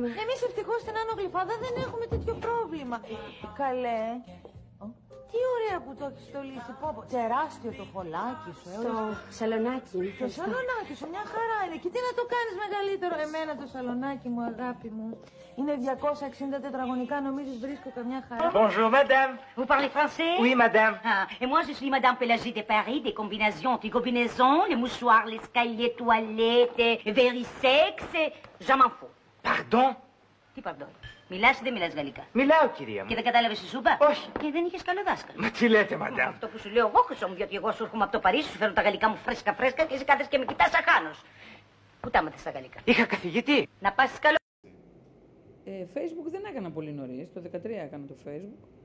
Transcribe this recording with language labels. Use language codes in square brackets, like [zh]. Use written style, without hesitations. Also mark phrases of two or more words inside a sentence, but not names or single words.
[el] Εμείς ευτυχώς στην Άνω Γλυφάδα δεν έχουμε τέτοιο πρόβλημα. Καλέ, τι ωραία που το έχεις στολίσει, πω, τεράστιο το φωλάκι σου. Το σαλονάκι. Το σαλονάκι σου, μια χαρά είναι. Και τι να το κάνεις μεγαλύτερο, εμένα το σαλονάκι μου, αγάπη μου. Είναι 260 τετραγωνικά, νομίζεις βρίσκω καμιά χαρά. [fr] Bonjour madame. Vous parlez français? Oui madame. Ah, et moi je suis Madame Pélagie de Paris, des combinaisons, anti-combinaisons, les mouchoirs, les escaliers, toilettes, verisex, je m'en fous. Pardon. [el] Τι pardon? Μιλάς ή δεν μιλάς γαλλικά? Μιλάω κυρία μου. Και δεν κατάλαβες τι σου είπα? Όχι. Και δεν είχες καλό δάσκαλο. Μα τι λέτε madame. Αυτό που σου λέω εγώ χρυσό μου, διότι εγώ σου έρχομαι από το Παρίσι, σου φέρνω τα γαλλικά μου φρέσκα και εσύ κάθεσαι και με κοιτάς σαν χάνος. Πού τα μάθες στα γαλλικά? Είχα καθηγητή. Να πας καλό. Facebook δεν έκανα πολύ νωρίς, το 2013 έκανα το Facebook.